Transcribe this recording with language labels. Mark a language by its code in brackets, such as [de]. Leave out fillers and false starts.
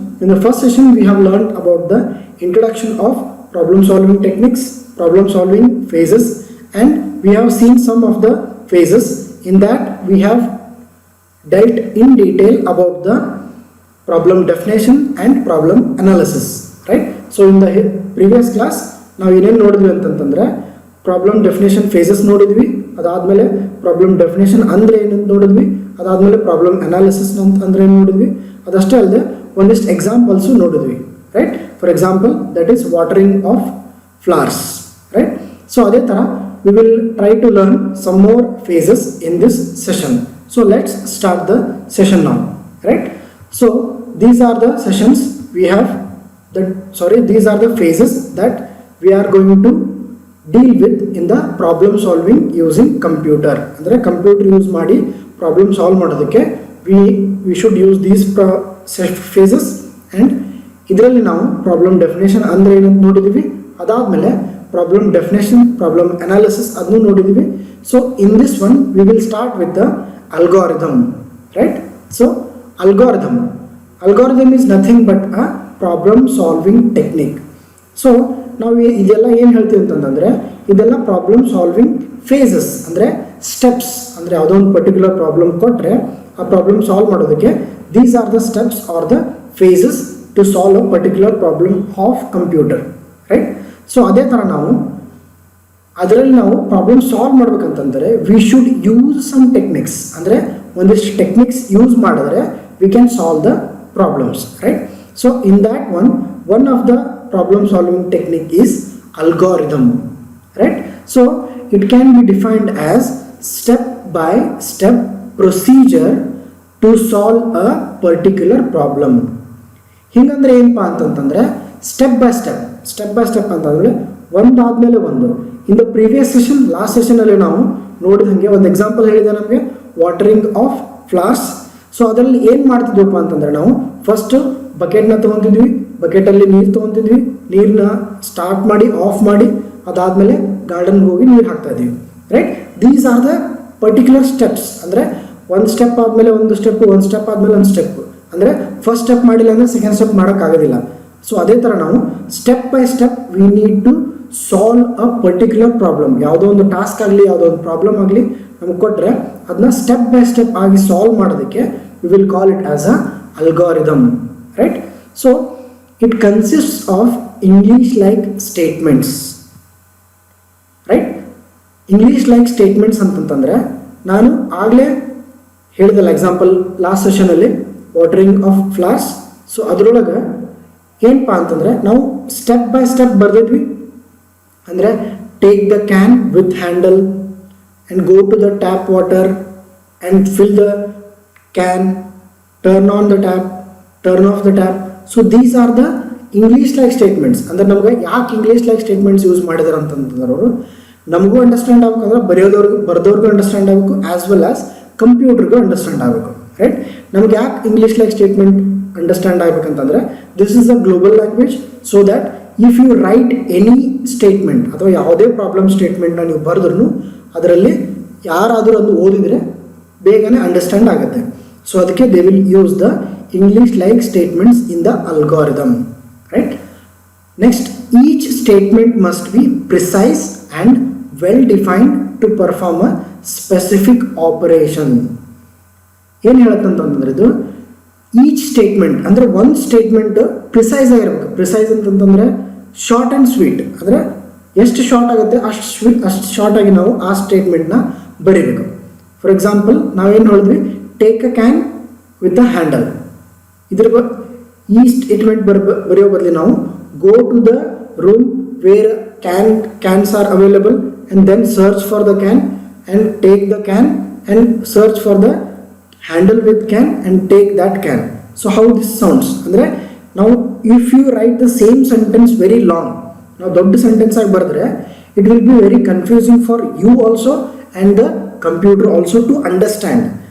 [en] In the first session, we have learned about the introduction of problem solving techniques, problem solving phases, and we have seen some of the phases. In that, we have dealt in detail about the problem definition and problem analysis, right? So in the previous class [kn] ನಾವು ಏನೇನು ನೋಡಿದ್ವಿ ಅಂತಂತಂದ್ರೆ problem definition phases ನೋಡಿದ್ವಿ, ಅದಾದಮೇಲೆ problem definition ಅಂದರೆ ಏನಂತ ನೋಡಿದ್ವಿ, ಅದಾದಮೇಲೆ ಪ್ರಾಬ್ಲಮ್ ಅನಾಲಿಸಿಸ್ ಅಂದರೆ ಏನು ನೋಡಿದ್ವಿ, ಅದಷ್ಟೇ ಅಲ್ಲದೆ ಒಂದಿಷ್ಟು ಎಕ್ಸಾಂಪಲ್ಸು ನೋಡಿದ್ವಿ, right? [en] For example that is watering of flowers, right? So [kn] ಅದೇ ಥರ [en] We will try to learn some more phases in this session. So let's start the session now, right? So these are the sessions we have these are the phases that we are going to deal with in the problem solving using computer. [kn] Andre computer use ಮಾಡಿ problem solve ಮಾಡೋದಕ್ಕೆ [en] we should use these phases, and [kn] ಇದರಲ್ಲಿ ನಾವು problem definition ಅಂದ್ರೆ ಏನಂತ ನೋಡಿದೀವಿ, ಅದಾದ್ಮೇಲೆ problem definition, problem analysis ಅದನ್ನು ನೋಡಿದೀವಿ. [en] So in this one we will start with the algorithm, right? So algorithm is nothing but a problem solving technique. [kn] So ನಾವು ಇದೆಲ್ಲ ಏನು ಹೇಳ್ತೀವಿ ಅಂತಂದರೆ, ಇದೆಲ್ಲ ಪ್ರಾಬ್ಲಮ್ ಸಾಲ್ವಿಂಗ್ ಫೇಸಸ್ ಅಂದರೆ ಸ್ಟೆಪ್ಸ್. ಅಂದರೆ ಯಾವುದೋ ಒಂದು ಪರ್ಟಿಕ್ಯುಲರ್ ಪ್ರಾಬ್ಲಮ್ ಕೊಟ್ಟರೆ ಆ ಪ್ರಾಬ್ಲಮ್ ಸಾಲ್ವ್ ಮಾಡೋದಕ್ಕೆ [en] These are the steps are the phases to solve a particular problem of computer, right? So [kn] ಅದೇ ಥರ ಅದರಲ್ಲಿ ನಾವು [en] Problem solve ಮಾಡ್ಬೇಕಂತಂದರೆ we should use some techniques. ಅಂದರೆ ಒಂದಿಷ್ಟು ಟೆಕ್ನಿಕ್ಸ್ ಯೂಸ್ ಮಾಡಿದ್ರೆ we can solve the problems, right? So in that one of the problem solving technique is algorithm, right? So it can be defined as step by step procedure to solve a particular problem. [kn] ಹಿಂಗಂದ್ರೆ ಏನಪ್ಪ ಅಂತಂತಂದ್ರೆ step by step ಅಂತಂದ್ರೆ ಒಂದಾದ್ಮೇಲೆ ಒಂದು. [en] in the previous session, [kn] last session ಅಲ್ಲಿ ನಾವು ನೋಡಿದ ಹಾಗೆ ಒಂದು example ಹೇಳಿದೆ ನಮಗೆ, ವಾಟರಿಂಗ್ ಆಫ್ ಫ್ಲವರ್ಸ್. ಸೊ ಅದರಲ್ಲಿ ಏನು ಮಾಡ್ತಿದ್ವಪ್ಪ ಅಂತಂದ್ರೆ ನಾವು ಫಸ್ಟ್ ಬಕೆಟ್ನ ತೊಗೊತಿದ್ವಿ, ಬಕೆಟಲ್ಲಿ ನೀರು ತೊಗೊತಿದ್ವಿ, ನೀರನ್ನ ಸ್ಟಾರ್ಟ್ ಮಾಡಿ ಆಫ್ ಮಾಡಿ ಅದಾದಮೇಲೆ ಗಾರ್ಡನ್ಗೆ ಹೋಗಿ ನೀರು ಹಾಕ್ತಾ ಇದ್ವಿ, right? [en] These are the particular steps. [kn] ಅಂದರೆ ಒಂದು ಸ್ಟೆಪ್ ಆದಮೇಲೆ ಒಂದು ಸ್ಟೆಪ್ಪು, ಒಂದು ಸ್ಟೆಪ್ ಆದಮೇಲೆ ಒಂದು ಸ್ಟೆಪ್. ಅಂದರೆ ಫಸ್ಟ್ ಸ್ಟೆಪ್ ಮಾಡಿಲ್ಲ ಅಂದರೆ ಸೆಕೆಂಡ್ ಸ್ಟೆಪ್ ಮಾಡೋಕ್ಕಾಗೋದಿಲ್ಲ. ಸೊ ಅದೇ ಥರ ನಾವು step by step [en] We need to solve a particular problem. [kn] ಯಾವುದೋ ಒಂದು ಟಾಸ್ಕ್ ಆಗಲಿ, ಯಾವುದೋ ಒಂದು ಪ್ರಾಬ್ಲಮ್ ಆಗಲಿ ನಮಗೆ ಕೊಟ್ಟರೆ ಅದನ್ನ ಸ್ಟೆಪ್ ಬೈ ಸ್ಟೆಪ್ ಆಗಿ ಸಾಲ್ವ್ ಮಾಡೋದಕ್ಕೆ [en] We will call it as a algorithm, right? So it consists of English like statements, right? [kn] English like statements ಅಂತಂತಂದ್ರೆ ನಾನು ಆಗಲೇ ಹೇಳಿದಲ್ಲ example last ಸೆಷನಲ್ಲಿ watering of flowers. So ಅದರೊಳಗೆ ಏನಪ್ಪ ಅಂತಂದರೆ ನಾವು ಸ್ಟೆಪ್ ಬೈ ಸ್ಟೆಪ್ ಬರೆದಿದ್ವಿ. [en] ಅಂದರೆ take the can with handle and go to the tap water and fill the can, turn on the tap, turn off the tap. So these are the English like statements. [kn] ಅಂದರೆ ನಮಗೆ ಯಾಕೆ English like statements use ಮಾಡಿದಾರೆ ಅಂತಂದ್ರೆ ಅವರು ನಮಗೂ understand ಆಗಬೇಕು, ಅಂದರೆ ಬರೆದವ್ರಿಗೂ understand ಆಗಬೇಕು, ಆ್ಯಸ್ ವೆಲ್ ಆಸ್ ಕಂಪ್ಯೂಟರ್ಗೂ ಅಂಡರ್ಸ್ಟ್ಯಾಂಡ್ ಆಗಬೇಕು, ರೈಟ್? ನಮ್ಗೆ ಯಾಕೆ English like statement understand ಆಗಬೇಕಂತಂದರೆ [en] This is the global language. So that if you write any statement [kn] ಅಥವಾ ಯಾವುದೇ ಪ್ರಾಬ್ಲಮ್ ಸ್ಟೇಟ್ಮೆಂಟ್ನ ನೀವು ಬರೆದ್ರೂ ಅದರಲ್ಲಿ ಯಾರಾದರೂ ಒಂದು ಓದಿದರೆ ಬೇಗನೆ ಅಂಡರ್ಸ್ಟ್ಯಾಂಡ್ ಆಗುತ್ತೆ. [en] so [kn] ಅದಕ್ಕೆ [en] They will use the English like statements in the algorithm, right? Next, each statement must be precise and well defined to perform a specific operation. [kn] ಏನು ಹೇಳುತ್ತಂತಂದ್ರೆ ಇದು ಈಚ್ ಸ್ಟೇಟ್ಮೆಂಟ್ ಅಂದರೆ ಒಂದು ಸ್ಟೇಟ್ಮೆಂಟ್ ಪ್ರಿಸೈಸ್ ಆಗಿರ್ಬೇಕು. Precise ಅಂತಂತಂದರೆ short and sweet. ಅಂದರೆ ಎಷ್ಟು short ಆಗುತ್ತೆ ಅಷ್ಟು ಶಾರ್ಟ್ ಆಗಿ ನಾವು ಆ ಸ್ಟೇಟ್ಮೆಂಟ್ನ ಬರೀಬೇಕು. [en] for example [kn] ನಾವೇನು ಹೇಳಿದ್ವಿ, [en] Take a can with a handle. [kn] ಇದ್ರ ಈ ಸ್ಟೇಟ್ಮೆಂಟ್ ಬರೆಯೋ ಬದಲು ನಾವು [en] Go to the room where cans are available and then search for the can and take the can and search for the handle with can and take that can. So how this sounds ಅಂದ್ರೆ now if you write the same sentence very long, now [kn] ದೊಡ್ಡ sentence ಆಗಿ ಬರೆದ್ರೆ [en] it will be very confusing for you also and the computer also to understand.